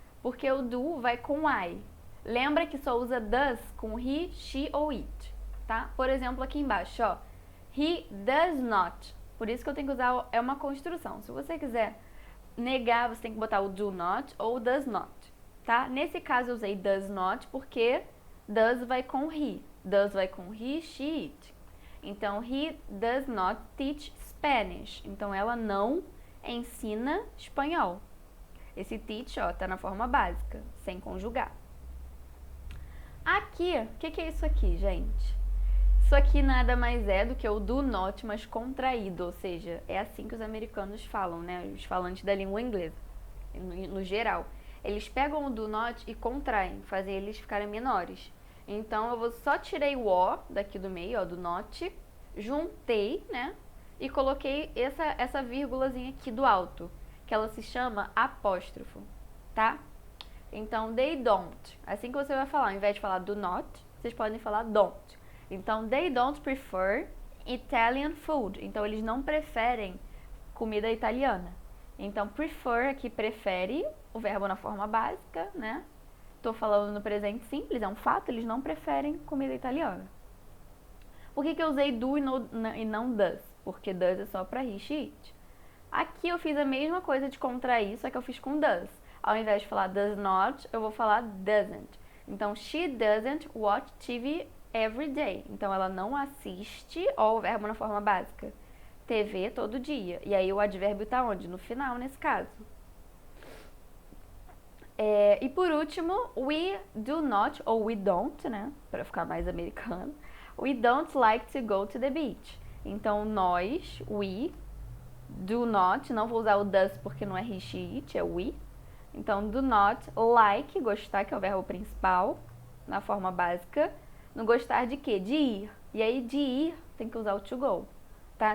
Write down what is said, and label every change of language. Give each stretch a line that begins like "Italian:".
Portuguese: Porque o do vai com I. Lembra que só usa does com he, she ou it, tá? Por exemplo, aqui embaixo, ó.
English: He does not.
Portuguese: Por isso que eu tenho que usar, é uma construção. Se você quiser negar, você tem que botar o do not ou does not, tá? Nesse caso, eu usei does not porque does vai com he. Does vai com he, she, it. Então,
English: he does not teach Spanish.
Portuguese: Então, ela não ensina espanhol. Esse teach, ó, tá na forma básica, sem conjugar. Aqui, o que é isso aqui, gente? Isso aqui nada mais é do que o do not, mas contraído, ou seja, é assim que os americanos falam, né? Os falantes da língua inglesa, no geral. Eles pegam o do not e contraem, fazem eles ficarem menores. Então, eu só tirei o O daqui do meio, ó, do not, juntei, né? E coloquei essa vírgulazinha aqui do alto, que ela se chama apóstrofo, tá? Então,
English: they don't.
Portuguese: Assim que você vai falar, ao invés de falar do not, vocês podem falar don't. Então,
English: they don't prefer Italian food.
Portuguese: Então, eles não preferem comida italiana. Então, prefer aqui prefere, o verbo na forma básica, né? Tô falando no presente simples, é um fato, eles não preferem comida italiana. Por que eu usei do e não does? Porque does é só pra he, she, it. Aqui eu fiz a mesma coisa de contrair, só que eu fiz com does. Ao invés de falar does not, eu vou falar doesn't. Então,
English: she doesn't watch TV every day.
Portuguese: Então, ela não assiste, ó, o verbo na forma básica, TV todo dia. E aí o advérbio tá onde? No final, nesse caso. E por último,
English: we do not,
Portuguese: ou
English: we don't,
Portuguese: né? Pra ficar mais americano.
English: We don't like to go to the beach.
Portuguese: Então, nós, we, do not, não vou usar o does porque não é he, she, it, é we. Então, do not like, gostar, que é o verbo principal, na forma básica. No gostar de quê? De ir. E aí, de ir, tem que usar o to go, tá?